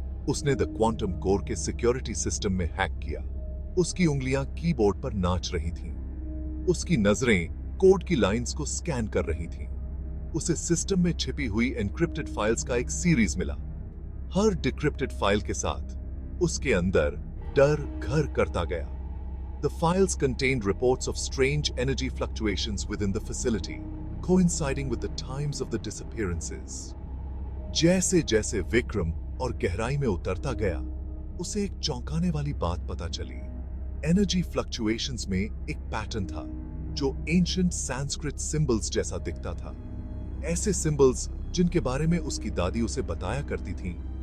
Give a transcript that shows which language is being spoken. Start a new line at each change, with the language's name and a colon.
Hindi: उसने the quantum core के security system में हैक किया। उसकी उंगलियां कीबोर्ड पर नाच रही थीं। उसकी नजरें कोड की लाइंस को स्कैन कर रही थीं। उसे सिस्टम में छिपी हुई एन्क्रिप्टेड फाइल्स का एक सीरीज मिला। हर डिक्रिप्टेड फाइल के साथ उसके अंदर डर घर करता गया।
English: The files contained reports of strange energy fluctuations within the facility, coinciding with the times of the disappearances.
Hindi: जैसे जैसे विक्रम और गहराई में उतरता गया, उसे एक चौंकाने वाली बात पता चली। एनर्जी फ्लक्चुएशंस में एक पैटर्न था जो एंशिएंट संस्कृत सिंबल्स जैसा दिखता था। ऐसे सिंबल्स जिनके बारे में उसकी दादी उसे बताया करती थीं।